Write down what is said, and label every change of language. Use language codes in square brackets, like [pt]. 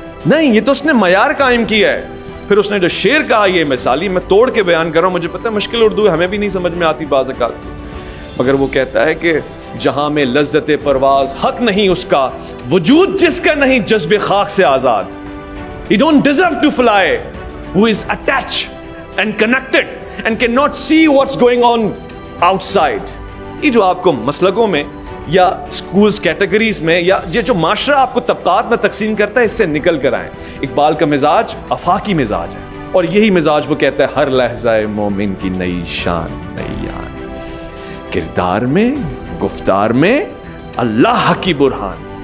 [ur] نہیں، یہ تو اس نے معیار قائم کیا ہے. پھر اس نے جو شعر کہا، یہ مثالی میں توڑ کے بیان کر رہا ہوں، مجھے پتہ ہے مشکل اردو ہے، ہمیں بھی نہیں سمجھ میں آتی بعض اوقات، مگر وہ کہتا ہے کہ جہاں میں لذت پرواز حق نہیں اس کا، وجود جس کا نہیں جذب خاک سے آزاد. [en] You don't deserve to fly who is attached and connected and cannot see what's going on outside. [ur] یہ جو آپ کو مسلکوں میں یا سکولز کیٹیگریز میں یا یہ جو معاشرہ آپ کو طبقات میں تقسیم کرتا ہے، اس سے نکل کر آئیں. اقبال کا مزاج آفاقی مزاج ہے، اور یہی مزاج وہ کہتا ہے ہر لحظہ مومن کی نئی شان نئی آن، کردار میں گفتار میں اللہ کی برہان.